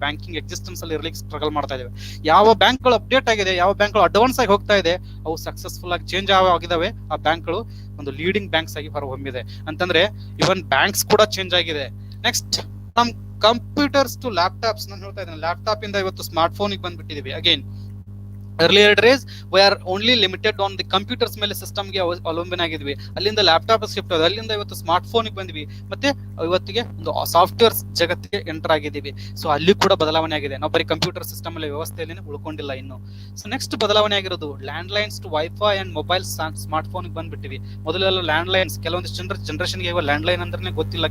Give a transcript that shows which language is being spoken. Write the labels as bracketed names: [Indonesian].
[Kannada] Banking existence ಅಲ್ಲಿ ಇರ್ಲಿಕ್ಕೆ struggle ಮಾಡ್ತಾ ಇದಾವೆ. ಯಾವ ಬ್ಯಾಂಕ್ಗಳು ಅಪ್ಡೇಟ್ ಆಗಿದೆ, ಯಾವ ಬ್ಯಾಂಕ್ಗಳು ಅಡ್ವಾನ್ಸ್ ಆಗಿ ಹೋಗ್ತಾ ಇದೆ, ಅವು ಸಕ್ಸಸ್ಫುಲ್ ಆಗಿ ಚೇಂಜ್ ಆಗಿದಾವೆ. ಆ ಬ್ಯಾಂಕ್ಗಳು ಒಂದು ಲೀಡಿಂಗ್ ಬ್ಯಾಂಕ್ಸ್ ಆಗಿ ಹೊರಹೊಮ್ಮಿದೆ. ಅಂತಂದ್ರೆ ಇವನ್ ಬ್ಯಾಂಕ್ಸ್ ಕೂಡ ಚೇಂಜ್ ಆಗಿದೆ. Next, from computers to laptops. ನಾನು ಹೇಳ್ತಾ ಇದ್ದೇನೆ, ಲ್ಯಾಪ್ಟಾಪ್ ಇಂದ ಇವತ್ತು smart phone ಬಂದ್ಬಿಟ್ಟಿದೀವಿ. [English] again earlier days we are only limited on the computers [Kannada] ಮೇಲೆ ಸಿಸ್ಟಮ್ ಗೆ ಅವಲಂಬನೆ ಆಗಿದ್ವಿ. ಅಲ್ಲಿಂದ ಲ್ಯಾಪ್ಟಾಪ್ ಶಿಫ್ಟ್ ಆದ, ಅಲ್ಲಿಂದ ಇವತ್ತು ಸ್ಮಾರ್ಟ್ ಫೋನ್ ಬಂದ್ವಿ, ಮತ್ತೆ ಇವತ್ತಿಗೆ ಒಂದು ಸಾಫ್ಟ್ವೇರ್ ಜಗತ್ತಿಗೆ ಎಂಟರ್ ಆಗಿದ್ದೀವಿ. ಸೊ ಅಲ್ಲಿ ಕೂಡ ಬದಲಾವಣೆ ಆಗಿದೆ. ನಾವು ಬರೀ ಕಂಪ್ಯೂಟರ್ ಸಿಸ್ಟಮ್ ಅಲ್ಲಿ ವ್ಯವಸ್ಥೆಯಲ್ಲಿ ಉಳ್ಕೊಂಡಿಲ್ಲ ಇನ್ನು. ಸೊ ನೆಕ್ಸ್ಟ್ ಬದಲಾವಣೆ ಆಗಿರೋದು land lines to wifi and mobile smart phone ಬಂದ್ಬಿಟ್ಟಿವಿ. ಮೊದಲೆಲ್ಲ ಲ್ಯಾಂಡ್ ಲೈನ್ಸ್ ಕೆಲವೊಂದು ಜನರೇಷನ್ಗೆ ಲ್ಯಾಂಡ್ ಲೈನ್ ಅಂದ್ರೆ ಗೊತ್ತಿಲ್ಲ.